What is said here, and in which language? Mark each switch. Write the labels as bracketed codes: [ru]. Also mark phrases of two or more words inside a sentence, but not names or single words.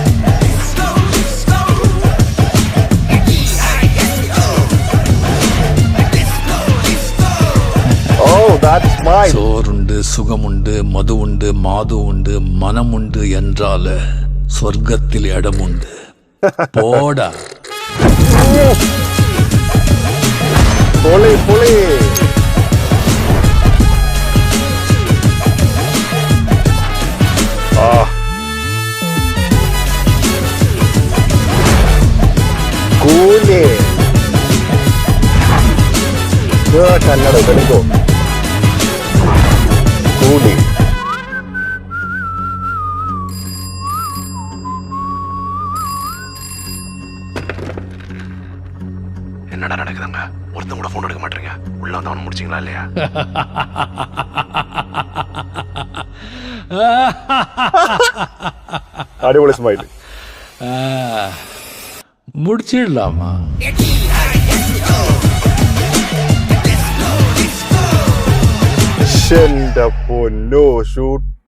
[ta] சோறுண்டு, சுகமுண்டு, மது உண்டு, மாது உண்டு, மனமுண்டு என்றால சொர்க்கத்தில் இடமுண்டு. போடா. [ml] പൊളി പൊളി. കൂലി. കന്നഡ തെലുങ്കോ. കൂലി. [ta] என்னடா நடக்குதுங்க? ஒருத்தன் கூட போன் எடுக்க மாட்டீங்க. உள்ள வந்து அவனை முடிச்சிங்களா இல்லையா? [ml] അടിപൊളി സ്മൈൽ. [ta] முடிச்சிடலாமா? [ml] എന്റെ പൊന്നോ. ഷൂട്ട്.